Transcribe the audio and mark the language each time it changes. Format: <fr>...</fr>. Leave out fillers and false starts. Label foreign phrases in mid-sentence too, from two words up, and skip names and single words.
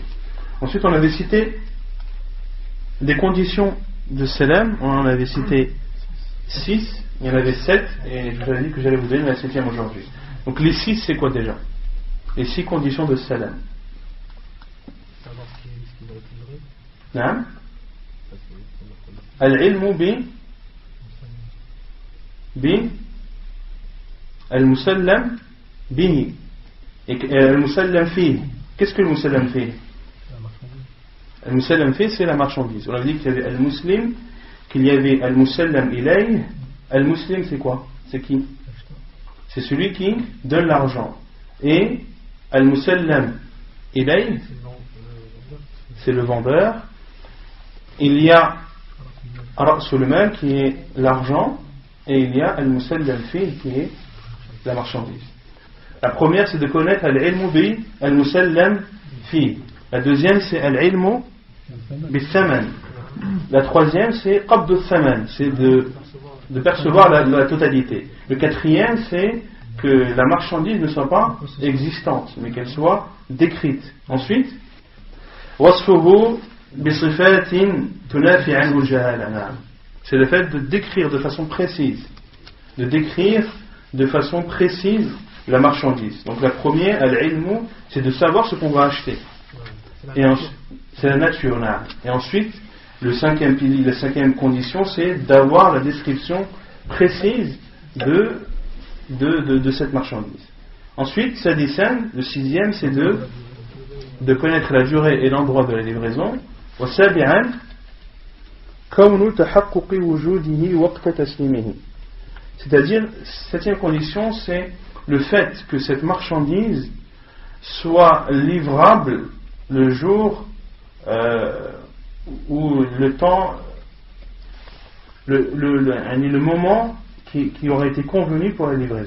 <fr>Ensuite, on avait cité des conditions de salam, on en avait cité 6, Il y en avait 7 et je vous avais dit que j'allais vous donner la 7e aujourd'hui. Donc les 6 c'est quoi déjà? Les 6 conditions de salam. Savoir ce qui va être livré. Naam.</fr> <ar>Al-ilmu bi al-musallam bihi. Et المسلم فيه.</ar> <fr>Qu'est-ce que le</fr> <ar>مسلم فيه? المسلم فيه</ar> <fr>c'est la marchandise. On a dit qu'il y avait al-muslim, qu'il y avait</fr> <ar>المسلم إليه.</ar> <fr>Al-muslim c'est quoi? C'est qui? C'est celui qui donne l'argent. Et</fr> <ar>المسلم إليه</ar> <fr>c'est le vendeur. Il y a</fr> <ar>رأس مال</ar> <fr>qui est l'argent et il y a</fr> <ar>المسلم فيه</ar> <fr>qui est la marchandise. La première c'est de connaître</fr> <ar>العلم بالمسلم فيه.</ar> <fr>La deuxième c'est</fr> <ar>العلم بالثمن.</ar> <fr>La troisième c'est</fr> <ar>قبض الثمن,</ar> <fr>c'est de percevoir la totalité. Le quatrième c'est que la marchandise ne soit pas existante mais qu'elle soit décrite.</fr> <ar>Ensuite وصفه بصفة تنفي عنه الجهالة.</ar> <fr>C'est le fait de décrire de façon précise la marchandise. Donc la première, al-ilmu, c'est de savoir ce qu'on va acheter. Et c'est la nature. Et ensuite, le cinquième pilier, la cinquième condition, c'est d'avoir la description précise de cette marchandise. Ensuite, sadisan, le sixième, c'est de connaître la durée et l'endroit de la livraison.</fr> <ar>وسابعا كون تحقق وجوده وقت تسليمه.</ar> <fr>C'est-à-dire, septième condition, c'est le fait que cette marchandise soit livrable le jour ou le temps, le moment qui aurait été convenu pour la livraison.</fr>